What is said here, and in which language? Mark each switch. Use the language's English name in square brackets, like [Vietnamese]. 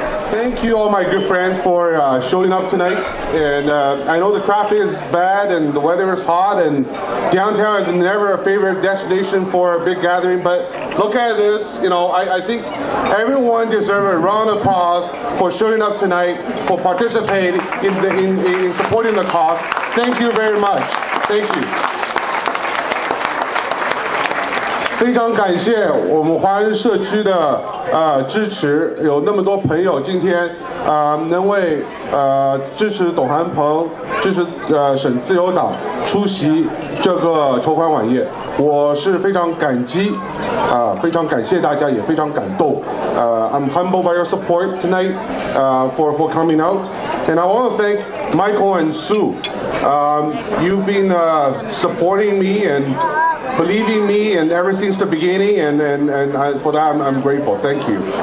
[English] thank you all my good friends for showing up tonight. And I know the traffic is bad and the weather is hot and downtown is never a favorite destination for a big gathering, but look at this, you know, I think everyone deserves a round of applause for showing up tonight, for participating in supporting the cause. Thank you very much. Thank you. [Chinese] 非常感谢我们华人社区的支持，有那么多朋友今天能为支持董涵鹏、支持省自由党出席这个筹款晚宴，我是非常感激非常感谢大家，也非常感动。 [English] I'm humbled by your support tonight for coming out, and I want to thank Michael and Sue. You've been supporting me and believing me and ever since the beginning, and for that I'm grateful. Thank you.